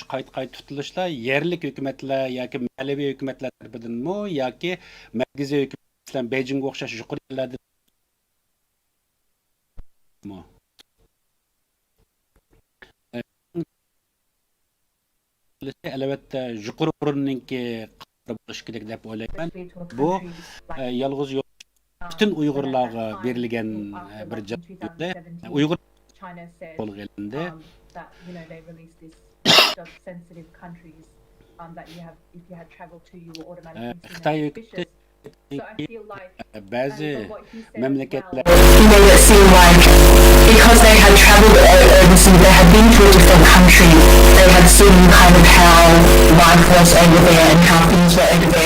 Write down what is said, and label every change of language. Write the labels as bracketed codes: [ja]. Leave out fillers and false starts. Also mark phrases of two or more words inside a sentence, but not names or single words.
[uz] qayt tutilishlar yerlik hukumatlar yoki mahalliy hukumatlar tarafidanmi yoki markaziy hukumat bilan Beijingga o'xshash yuqori yerlardan albatta yuqori o'rinninki bo'lishi kerak deb o'ylayman. Bu yolg'iz bütün Uyg'urlarga berilgan bir jazo. Uyg'ur bo'lganda [en] that they released this list of sensitive countries that you have, if you had traveled to, you were automatically Xitoy suspicious. So I feel like, and bazı from what he said as memleketler well, He made it seem like because they had traveled overseas, they had been to a different country, they had seen kind of how life was over there and how things were over there.